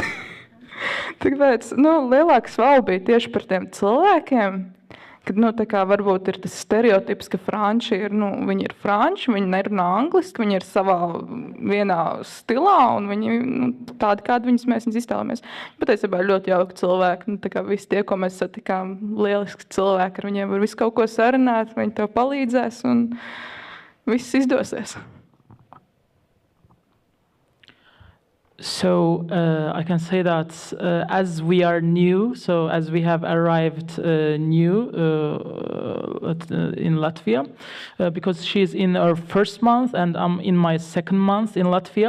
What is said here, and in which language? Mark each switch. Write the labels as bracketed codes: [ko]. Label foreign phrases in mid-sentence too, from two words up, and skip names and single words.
[lv] Tāpēc, nu, lielāks wow bija tieši par tiem cilvēkiem, kad, nu, tā kā varbūt ir tas stereotips, ka franči ir, nu, viņi ir franči, viņi nerunā angliski, viņi ir savā vienā stilā, un viņi, nu, tādi, kādi mēs iztēlamies. Patiesībā ļoti jauki cilvēki, nu, tā kā visi tie, ko mēs satikām, lieliski cilvēki, ar viņiem var visu kaut ko sarunāt, viņi tev palīdzēs, un viss izdosies. [en] So I can say that as we are new, so as we have arrived new in Latvia, because she's in her first month and I'm in my second month in Latvia.